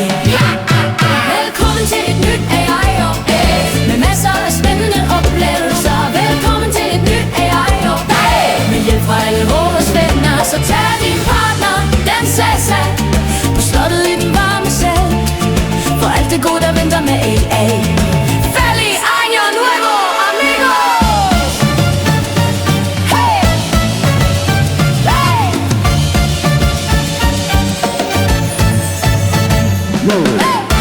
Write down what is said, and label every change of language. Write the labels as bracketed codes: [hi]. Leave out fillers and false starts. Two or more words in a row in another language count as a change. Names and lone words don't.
[da] Velkommen til et nyt AI-år med masser af spændende oplevelser. Velkommen til et nyt AI-år med hjælp fra alle vores venner. Så tag din partner, dans salsa på slottet i den varme sal. For alt det gode, der venter med AI. [es] Feliz año nuevo, amigos! Hey! Hey! Hey!